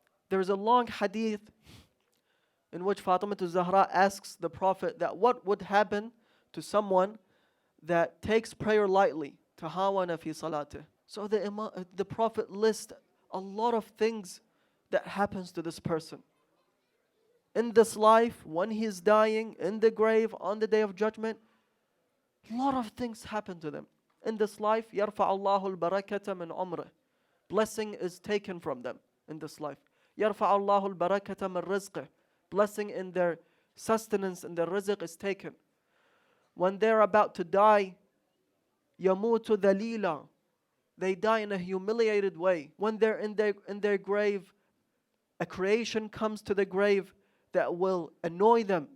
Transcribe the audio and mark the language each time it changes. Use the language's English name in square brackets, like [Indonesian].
[English] There's a long hadith in which Fatima Zahra asks the Prophet that what would happen to someone that takes prayer lightly, tahawana fi salatih. So the Prophet lists a lot of things that happens to this person. In this life, when he's dying, in the grave, on the day of judgment, a lot of things happen to them. In this life, [Arabic] يَرْفَعَ اللَّهُ الْبَرَكَةَ مِنْ عُمْرِهِ. [English] Blessing is taken from them in this life. [Arabic] يَرْفَعَ اللَّهُ الْبَرَكَةَ مِنْ رِزْقِهِ. [English] Blessing in their sustenance and their rizq is taken. When they're about to die, [Arabic] يَمُوتُ ذَلِيلًا. [English] They die in a humiliated way. When they're in their grave, a creation comes to the grave that will annoy them.